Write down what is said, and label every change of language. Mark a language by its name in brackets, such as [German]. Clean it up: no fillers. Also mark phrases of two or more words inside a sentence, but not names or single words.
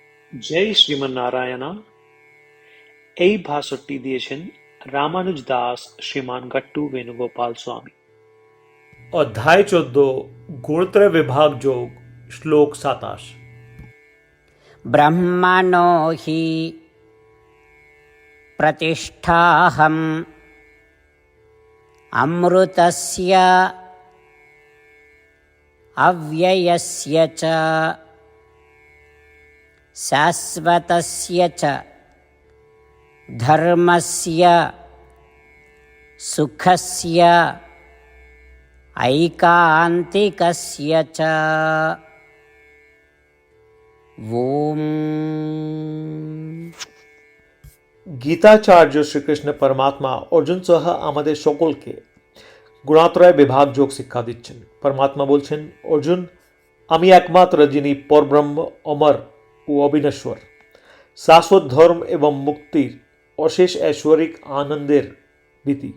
[Bangla] জয় শ্রীমন্নারায়ণা। এই ভাষণটি দিয়েছেন রামানুজ দাস শ্রীমান গট্টু বেণুগোপাল স্বামী। [Sanskrit] अध्याय 14 गुणत्रय विभाग योग श्लोक 27। ब्रह्मणो हि प्रतिष्ठाहम् अमृतस्य अव्ययस्य च शाश्वतस्य च धर्मस्य सुखस्य ऐकान्तिकस्य च। ओम। [Bangla] গীতাচার্য শ্রীকৃষ্ণ পরমাত্মা অর্জুন সহ আমাদের সকলকে গুণাত্রয় বিভাগ যোগ শিক্ষা দিচ্ছেন। পরমাত্মা বলছেন, অর্জুন, আমি একমাত্র যিনি পরব্রহ্ম, অমর ও অবিনশ্বর, শাশ্বত ধর্ম এবং মুক্তির অশেষ ঐশ্বরিক আনন্দের ভীতি।